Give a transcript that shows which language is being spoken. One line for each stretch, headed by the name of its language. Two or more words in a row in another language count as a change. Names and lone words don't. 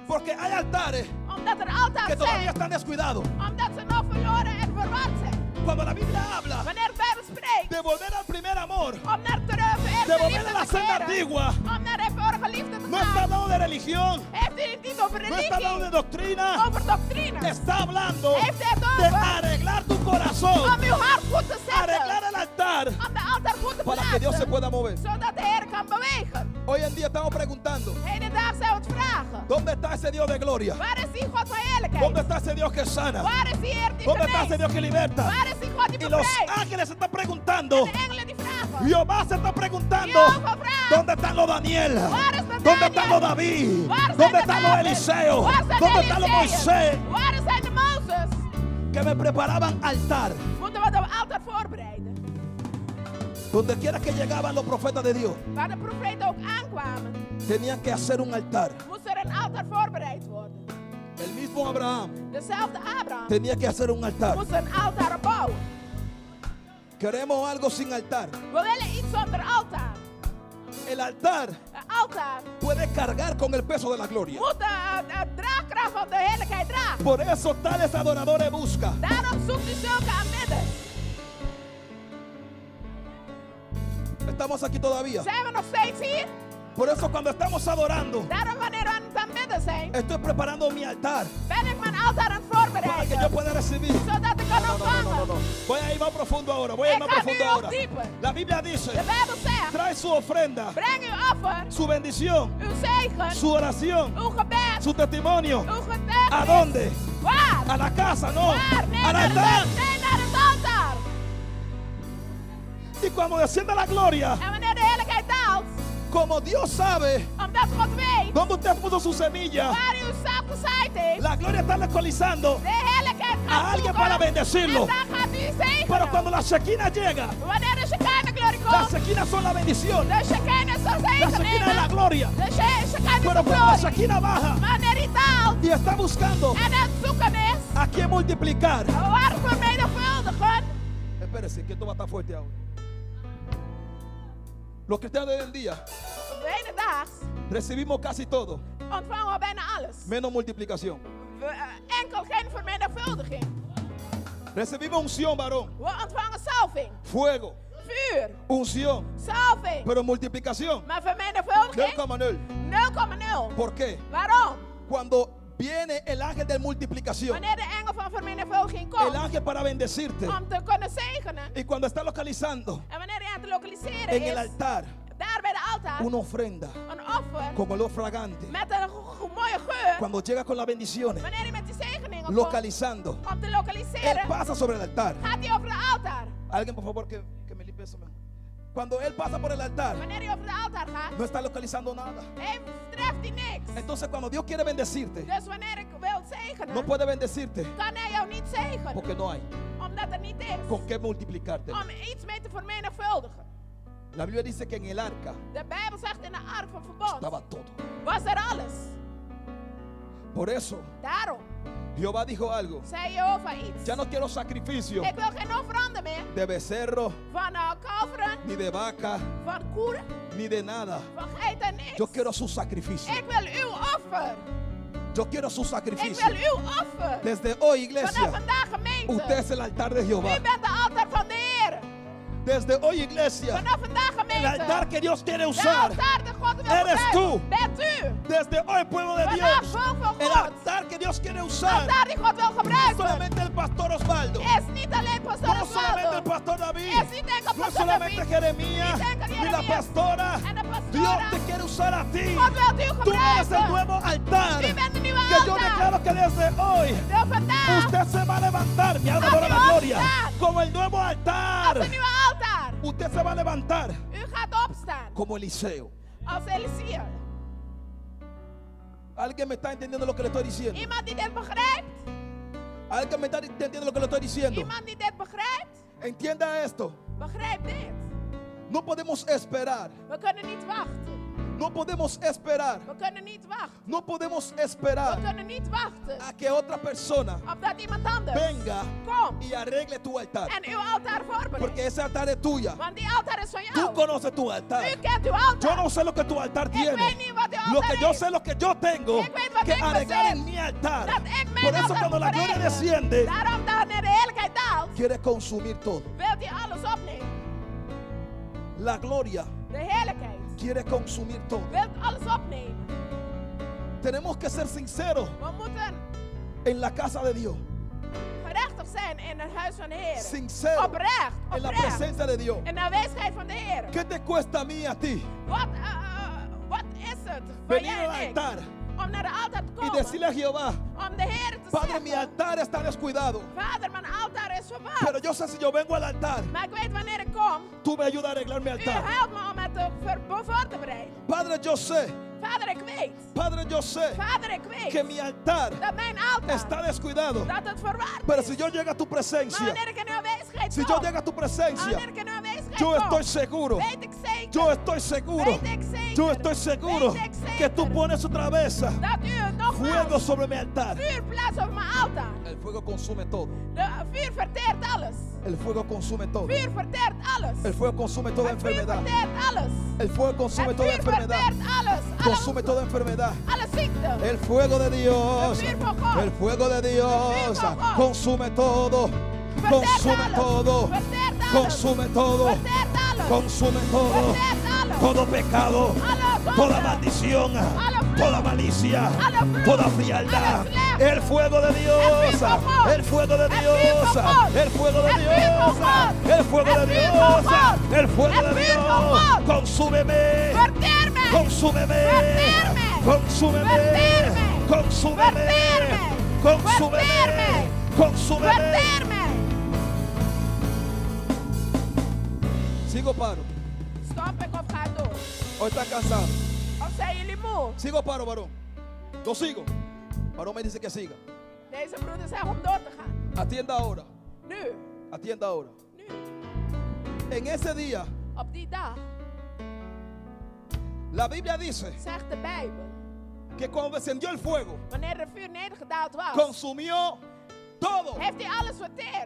Spanish: Porque hay altares
Dutch: omdat er altaar
Spanish: que todavía
Dutch: zijn,
Spanish: están descuidados.
Dutch: omdat ze nog verloren en verward zijn.
Spanish: Cuando la Biblia habla
Dutch: Wanneer de Bijbel spreekt,
Spanish: de volver al primer amor,
Dutch: om naar terug de eerste
Spanish: volver
Dutch: liefde
Spanish: a la
Dutch: te
Spanish: senda
Dutch: keren,
Spanish: antigua,
Dutch: om naar de vorige liefde te
Spanish: no está
Dutch: gaan,
Spanish: hablando de religión,
Dutch: heeft hij het niet over
Spanish: no está hablando de
Dutch: religie,
Spanish: doctrina,
Dutch: over doctrine.
Spanish: está hablando
Dutch: Heeft hij het
Spanish: de
Dutch: over
Spanish: arreglar tu corazón,
Dutch: om uw hart goed te
Spanish: arreglar
Dutch: zetten,
Spanish: el altar
Dutch: om de altaar goed te
Spanish: para que Dios se
Dutch: plaatsen,
Spanish: pueda mover.
Dutch: zodat de Heer kan bewegen.
Spanish: Hoy en día estamos preguntando,
Dutch: Hedendaag zijn we het vragen.
Spanish: ¿dónde está ese Dios de gloria?
Dutch: Waar is die God van heerlijkheid?
Spanish: ¿Dónde está ese Dios que sana?
Dutch: Waar is die Heer die
Spanish: ¿Dónde está ese
Dutch: geneest?
Spanish: Dios que liberta?
Dutch: Waar is die God die
Spanish: Y los
Dutch: bevrijdt?
Spanish: ángeles se están preguntando,
Dutch: De engelen die vragen.
Spanish: Jehová se está preguntando,
Dutch: Jehová vraagt.
Spanish: ¿dónde están los Daniel?
Dutch: Waar is de
Spanish: ¿Dónde
Dutch: Daniel?
Spanish: están los David?
Dutch: Waar zijn
Spanish: ¿Dónde
Dutch: de
Spanish: están los
Dutch: David?
Spanish: Eliseo?
Dutch: Waar zijn de
Spanish: ¿Dónde están los
Dutch: Eliseeën?
Spanish: Moisés?
Dutch: Waar zijn de Mozes?
Spanish: Que me preparaban altar.
Dutch: Moeten we de altaar voorbereiden.
Spanish: Donde quiera que llegaban los profetas de Dios,
Dutch: Waar de profeten ook aankwamen,
Spanish: tenían que hacer un altar.
Dutch: moest er een altaar voorbereid worden.
Spanish: El mismo Abraham
Dutch: Dezelfde Abraham
Spanish: tenía que hacer un altar.
Dutch: moest een altaar bouwen.
Spanish: Queremos algo sin altar.
Dutch: We willen iets zonder altaar.
Spanish: El altar
Dutch: Een altaar
Spanish: puede cargar con el peso de la gloria.
Dutch: moet de draagkracht van de heerlijkheid dragen.
Spanish: Por eso tales adoradores buscan.
Dutch: Daarom zoekt u zulke aanbidders.
Spanish: Estamos aquí todavía.
Dutch: Zijn we nog steeds hier?
Spanish: Por eso cuando estamos adorando,
Dutch: Daarom wanneer we aan het aanbidden zijn,
Spanish: estoy preparando mi altar
Dutch: ben ik mijn altaar aan het
Spanish: para que yo
Dutch: voorbereiden.
Spanish: pueda recibir.
Dutch: Zodat ik kan ontvangen.
Spanish: Voy a ir más profundo ahora. Voy a ir
Dutch: Ik
Spanish: más
Dutch: ga nu
Spanish: profundo
Dutch: nog
Spanish: ahora.
Dutch: dieper.
Spanish: La Biblia dice,
Dutch: De Bijbel zegt,
Spanish: trae su ofrenda,
Dutch: breng uw offer,
Spanish: su bendición,
Dutch: uw zegen,
Spanish: su oración,
Dutch: uw gebed,
Spanish: su testimonio.
Dutch: uw getuigenis.
Spanish: ¿A dónde?
Dutch: Waar?
Spanish: A la casa, no.
Dutch: Waar? Nee,
Spanish: Al
Dutch: naar
Spanish: altar.
Dutch: het altaar.
Spanish: Y cuando descienda la gloria,
Dutch: En wanneer de heerlijkheid daalt,
Spanish: como Dios sabe
Dutch: omdat God weet
Spanish: dónde usted puso su semilla,
Dutch: waar uw zaad gezaaid heeft,
Spanish: la gloria está localizando
Dutch: de heerlijkheid
Spanish: a
Dutch: gaat
Spanish: alguien
Dutch: zoeken,
Spanish: para bendecirlo.
Dutch: en dan gaat u
Spanish: Pero
Dutch: zegenen.
Spanish: cuando la Shekinah llega,
Dutch: Wanneer de Shekinah glorie
Spanish: la
Dutch: komt,
Spanish: Shekinah son la bendición.
Dutch: de Shekinah is de
Spanish: La Shekinah es la
Dutch: zegeningen,
Spanish: gloria.
Dutch: de Shekinah is
Spanish: Pero
Dutch: de
Spanish: cuando la
Dutch: glorie.
Spanish: Shekinah baja
Dutch: Wanneer die daalt
Spanish: y está buscando
Dutch: en het zoeken is,
Spanish: a quién multiplicar.
Dutch: waar vermenigvuldigen,
Spanish: Espérese, que esto va a estar fuerte ahora. Los cristianos de hoy en día
Dutch: hedendaags
Spanish: recibimos casi todo,
Dutch: ontvangen we bijna alles.
Spanish: menos multiplicación.
Dutch: Enkel geen vermenigvuldiging.
Spanish: Recibimos unción, varón,
Dutch: We ontvangen salving,
Spanish: fuego,
Dutch: vuur,
Spanish: unción,
Dutch: salving,
Spanish: pero multiplicación,
Dutch: maar vermenigvuldiging
Spanish: 0,0.
Dutch: 0,0.
Spanish: ¿Por qué?
Dutch: Waarom?
Spanish: Cuando viene el ángel de multiplicación,
Dutch: Wanneer de engel van vermenigvuldiging
Spanish: el
Dutch: komt
Spanish: ángel para bendecirte,
Dutch: om te kunnen zegenen,
Spanish: y cuando está localizando
Dutch: en wanneer hij aan het lokaliseren
Spanish: en el
Dutch: is,
Spanish: altar
Dutch: daar bij de altaar,
Spanish: una ofrenda
Dutch: een offer
Spanish: con olor fragante,
Dutch: met een mooie geur,
Spanish: cuando llega con las bendiciones,
Dutch: wanneer hij met die zegeningen komt
Spanish: localizando,
Dutch: om te
Spanish: él
Dutch: lokaliseren,
Spanish: pasa sobre el altar.
Dutch: gaat hij over de altaar.
Spanish: Alguien, por favor, que me limpie eso mejor. Cuando él pasa por el altar,
Dutch: Wanneer hij over de altaar gaat,
Spanish: no está localizando nada.
Dutch: treft hij niks.
Spanish: Entonces, cuando Dios quiere bendecirte,
Dutch: Dus wanneer ik wil zegenen,
Spanish: no puede bendecirte
Dutch: kan hij jou niet zegenen,
Spanish: porque no hay
Dutch: omdat er niet is
Spanish: con qué multiplicarte.
Dutch: om iets mee te vermenigvuldigen.
Spanish: La Biblia dice que en el arca
Dutch: De Bijbel zegt in de ark van verbond
Spanish: estaba todo.
Dutch: was er alles.
Spanish: Por eso,
Dutch: Daarom
Spanish: Jehová dijo algo.
Dutch: zei Jehovah iets.
Spanish: Ya no quiero sacrificio
Dutch: Ik wil geen offeranden meer
Spanish: de becerro,
Dutch: van kalveren,
Spanish: ni de vaca,
Dutch: van koeien,
Spanish: ni de nada.
Dutch: van geiten, niks.
Spanish: Yo quiero su sacrificio.
Dutch: Ik wil uw offer.
Spanish: Yo quiero su
Dutch: Ik
Spanish: sacrificio.
Dutch: wil uw offer.
Spanish: Desde hoy,
Dutch: Vanaf
Spanish: iglesia,
Dutch: vandaag gemeente.
Spanish: usted es el altar de
Dutch: U
Spanish: Jehová.
Dutch: bent de altaar van de Heer.
Spanish: Desde hoy, iglesia,
Dutch: Vanaf vandaag
Spanish: el altar altar que Dios quiere
Dutch: De
Spanish: usar
Dutch: altaar dat God wil
Spanish: eres
Dutch: gebruiken.
Spanish: tú.
Dutch: Bent u.
Spanish: desde hoy, pueblo de
Dutch: Vandaag,
Spanish: Dios.
Dutch: volk van
Spanish: El
Dutch: God.
Spanish: altar que Dios quiere
Dutch: De
Spanish: usar
Dutch: altaar die God wil
Spanish: no
Dutch: gebruiken.
Spanish: solamente el pastor Osvaldo,
Dutch: Is niet alleen pastor
Spanish: no solamente el
Dutch: Osvaldo.
Spanish: pastor David,
Dutch: Is niet enkel
Spanish: no es
Dutch: pastor
Spanish: solamente
Dutch: David.
Spanish: Jeremías
Dutch: Niet enkel
Spanish: ni la
Dutch: Jeremías.
Spanish: pastora.
Dutch: En de pastora.
Spanish: Dios te quiere usar a ti.
Dutch: God wil u
Spanish: Tú eres el
Dutch: gebruiken.
Spanish: nuevo altar
Dutch: U bent de nieuwe
Spanish: que yo
Dutch: altaar.
Spanish: declaro que desde hoy
Dutch: De vandaag.
Spanish: usted se va a levantar, mi alma
Dutch: Als
Spanish: adora
Dutch: u
Spanish: la gloria,
Dutch: opstaat.
Spanish: como el nuevo altar.
Dutch: Als een nieuwe altaar.
Spanish: Usted se va a levantar
Dutch: U gaat opstaan.
Spanish: como Eliseo.
Dutch: Als Elia.
Spanish: ¿Alguien me está entendiendo lo que le estoy diciendo?
Dutch: Iemand die dit begrijpt.
Spanish: ¿Alguien me está entendiendo lo que le estoy diciendo?
Dutch: Iemand die dit begrijpt.
Spanish: Entienda esto.
Dutch: Begrijp dit.
Spanish: No podemos esperar.
Dutch: We kunnen niet wachten.
Spanish: No podemos esperar.
Dutch: We kunnen niet wachten.
Spanish: No podemos
Dutch: We
Spanish: esperar
Dutch: kunnen niet wachten.
Spanish: a que otra persona
Dutch: Op dat iemand anders
Spanish: venga
Dutch: komt.
Spanish: y arregle tu altar.
Dutch: En uw altaar voorbereidt.
Spanish: Porque ese altar es tuya.
Dutch: Want die altaar is van
Spanish: Tú
Dutch: jou.
Spanish: conoces tu altar.
Dutch: U kent uw altaar.
Spanish: Yo no sé lo que tu altar
Dutch: Ik
Spanish: tiene.
Dutch: weet niet wat uw
Spanish: Lo
Dutch: altaar
Spanish: que yo
Dutch: heeft.
Spanish: sé es lo que yo tengo
Dutch: Ik weet wat
Spanish: que
Dutch: ik
Spanish: arreglar
Dutch: bezit.
Spanish: en mi altar.
Dutch: Dat ik mijn
Spanish: Por eso
Dutch: altaar
Spanish: cuando la
Dutch: moet
Spanish: gloria
Dutch: bereiken.
Spanish: desciende,
Dutch: Daarom wanneer de heerlijkheid daalt,
Spanish: quiere consumir todo.
Dutch: wilt hij alles opnemen.
Spanish: La gloria
Dutch: De heerlijkheid
Spanish: quiere consumir todo.
Dutch: wilt alles opnemen.
Spanish: Tenemos que ser sinceros
Dutch: We moeten
Spanish: en la casa de Dios.
Dutch: gerechtig zijn in het huis van de Heer.
Spanish: Sincero
Dutch: Oprecht,
Spanish: en la
Dutch: oprecht.
Spanish: presencia de Dios.
Dutch: In de aanwezigheid van de Heer.
Spanish: ¿Qué te cuesta a mí y a ti
Dutch: Wat is het voor
Spanish: venir
Dutch: jij
Spanish: al
Dutch: en ik?
Spanish: altar
Dutch: Om naar de altaar te
Spanish: y
Dutch: komen.
Spanish: decirle a Jehová,
Dutch: Om de Heer te
Spanish: Padre, mi
Dutch: zeggen.
Spanish: altar está descuidado,
Dutch: Vader, mijn altaar is verwaard.
Spanish: pero yo sé si yo vengo al altar,
Dutch: Maar ik weet wanneer ik kom.
Spanish: tú me ayudas a arreglar mi
Dutch: U
Spanish: altar.
Dutch: helpt me om het voor te bereiden.
Spanish: Padre, yo sé,
Dutch: Vader, ik weet.
Spanish: Padre, yo sé
Dutch: Vader, ik weet.
Spanish: que mi altar
Dutch: Dat mijn altaar.
Spanish: está descuidado,
Dutch: Dat het verwaard
Spanish: pero
Dutch: is.
Spanish: si yo llego a tu
Dutch: Maar
Spanish: presencia,
Dutch: wanneer ik in uw aanwezigheid
Spanish: si
Dutch: kom.
Spanish: yo llego a tu presencia,
Dutch: Wanneer ik in uw aanwezigheid
Spanish: yo
Dutch: kom.
Spanish: estoy seguro,
Dutch: Weet ik zeker.
Spanish: yo estoy seguro,
Dutch: Weet ik zeker.
Spanish: yo estoy seguro
Dutch: Weet ik zeker.
Spanish: que tú pones otra vez
Dutch: Dat u
Spanish: fuego
Dutch: nogmaals
Spanish: sobre mi altar.
Dutch: vuur plaatst op mijn altaar.
Spanish: El fuego consume todo.
Dutch: De vuur verteert alles.
Spanish: El fuego consume todo.
Dutch: Vuur verteert alles.
Spanish: El fuego consume toda
Dutch: Het vuur
Spanish: enfermedad.
Dutch: verteert alles.
Spanish: El fuego consume
Dutch: Het
Spanish: toda
Dutch: vuur
Spanish: enfermedad.
Dutch: verteert alles.
Spanish: Consume toda enfermedad.
Dutch: Alle ziekte.
Spanish: El fuego de Dios.
Dutch: El vuur van God.
Spanish: El fuego de Dios.
Dutch: El vuur van God.
Spanish: Consume todo.
Dutch: Verteert
Spanish: Consume
Dutch: alles.
Spanish: todo.
Dutch: Verteert alles.
Spanish: Consume todo.
Dutch: Verteert alles.
Spanish: Consume todo.
Dutch: Verteert alles.
Spanish: Todo pecado.
Dutch: Alle zonde.
Spanish: Toda maldición.
Dutch: Alle vloek.
Spanish: Toda malicia.
Dutch: Alle vloek.
Spanish: Toda frialdad.
Dutch: Alle slechte.
Spanish: El fuego de Dios.
Dutch: El vuur van God.
Spanish: El fuego de
Dutch: El vuur
Spanish: Dios.
Dutch: van God.
Spanish: El fuego de
Dutch: El vuur van
Spanish: Dios.
Dutch: God.
Spanish: El fuego de
Dutch: El vuur
Spanish: Dios.
Dutch: van God.
Spanish: El fuego
Dutch: El
Spanish: de
Dutch: vuur van
Spanish: Dios.
Dutch: God.
Spanish: Consúmeme.
Dutch: Verteer mij.
Spanish: Consúmeme.
Dutch: Verteer mij.
Spanish: Consúmeme.
Dutch: Verteer mij.
Spanish: Consúmeme.
Dutch: Verteer mij.
Spanish: Consúmeme.
Dutch: Verteer mij.
Spanish: Consúmeme.
Dutch: Verteer mij.
Spanish: Sigo paro.
Dutch: Stop ik of ga ik door?
Spanish: O está cansado.
Dutch: Of zijn jullie moe?
Spanish: Sigo paro, varón. Lo sigo. Varón me dice que siga.
Dutch: Deze broeders zeggen om door te gaan.
Spanish: Atienda ahora.
Dutch: Nu.
Spanish: Atienda ahora.
Dutch: Nu.
Spanish: En ese día,
Dutch: Op die dag
Spanish: la Biblia dice
Dutch: zegt de Bijbel.
Spanish: que cuando descendió el fuego,
Dutch: Wanneer de vuur nedergedaald was.
Spanish: consumió todo.
Dutch: Heeft hij alles verteerd.